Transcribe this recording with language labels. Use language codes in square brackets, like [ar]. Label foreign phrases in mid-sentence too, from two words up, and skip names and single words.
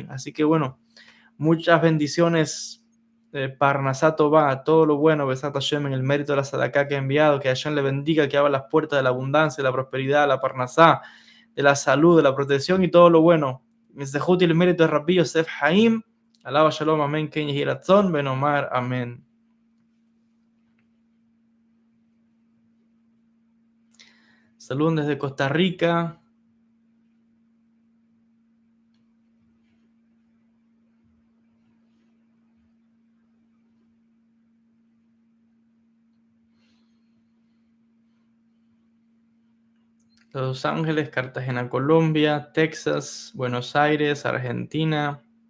[es] Así que bueno, muchas bendiciones. [he] פרנסה טובה, [es] todo lo bueno, [he] בעזרת השם, [es] en el mérito de la sadaká que ha enviado. Que Hashem le bendiga, que abra las puertas de la abundancia, de la prosperidad, de la Parnasá, de la salud, de la protección y todo lo bueno. El Zehut y el mérito de Rabbi Yosef Haim. [he] עליו השלום, אמן, כן יהי רצון, בן עמר, amén. [es] Saludos desde Costa Rica. Los Ángeles, Cartagena, Colombia, Texas, Buenos Aires, Argentina,